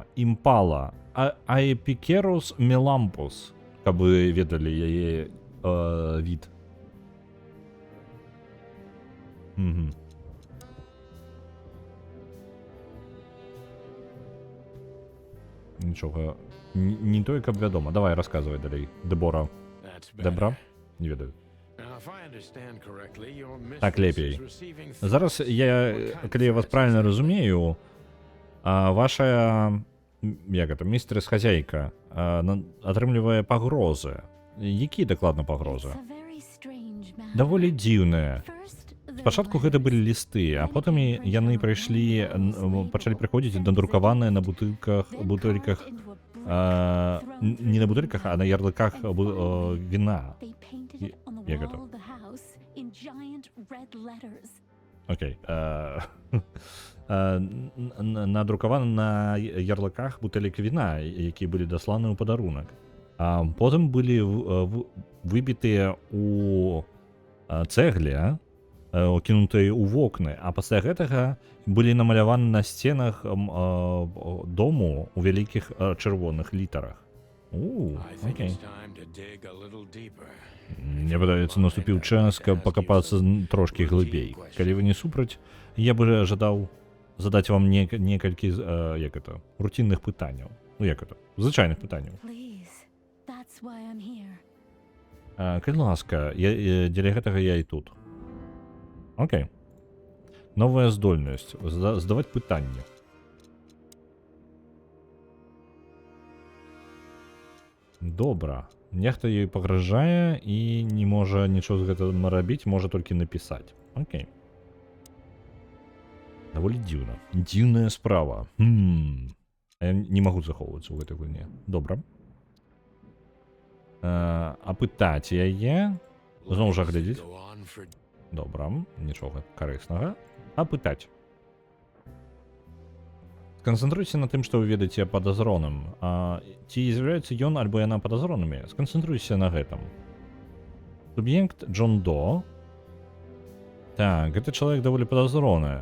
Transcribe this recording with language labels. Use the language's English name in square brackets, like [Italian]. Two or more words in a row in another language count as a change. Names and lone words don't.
[Belarusian] Імпала, Аепікерус мелампус, каб вы ведалі яе від. Нічога, не той, каб вядома. Давай, расказвай далей. Дебора. [English] That's better. [Belarusian] Дебра? Не ведаю. [English] Now, if I understand correctly, your [Belarusian] Так [English] mistress [Belarusian] лепей. [English] is receiving [Belarusian] Зараз [English] threats [Belarusian] калі я вас правильно разумею, ваша, як гэта, містерс-хазяйка атрымлівае пагрозы. Якія дакладна пагрозы? [English] It's a very strange matter. [Belarusian] Даволі дзіўныя. [English] First, the [Belarusian] Спачатку гэта былі [English] letters, [Belarusian] лісты, а потым яны прыйшлі, пачалі прыходзіць надрукаваныя на бутылках, не на бутылках, а на ярлыках віна. [English] They painted it on the [Belarusian] як [English] wall [Belarusian] гэта? [English] of the house in giant red letters. [Belarusian] Окей. Надрукаваны на ярлыках бутэлек віна, якія былі дасланы ў падарунак. Потым былі выбітыя ў цэгле, кінутыя ў вокны, а пасля гэтага былі намаляваны на сценах дому ў вялікіх чырвоных літарах. [English] I think [Belarusian] Окей. [English] it's time to dig a little deeper. [Belarusian] Мне падаецца, наступіў час, каб пакапацца трошкі глыбей. Калі вы не супраць, я бы жадаў задаць вам некалькі руцінных пытанняў. Ну, як это? Звычайных пытанняў. Please, that's why I'm here. Калі ласка, дзеля гэтага я і тут. Окей. Новая здольнасць. Задаваць пытанні. Добра. Нехта ёй пагражае і не можа нічого з гэтым рабіць, можа толькі напісаць. Окей. Даволі дзіўна. Дзіўная справа. Я не магу захоўвацца ў гэтай гульне. Добра. апытаць яе. Зноў жа [English] Lives that [Belarusian] глядзіць. [English] go on for [Belarusian] Добра, нічога карыснага. Апытаць. Сканцэнтруйся на тым, што вы ведаеце падазроным. Ці з'яўляецца ён альбо яна падазронымі? Сканцэнтруйся на гэтым. Суб'ект Джон До. Так, гэты чалавек даволі падазроны.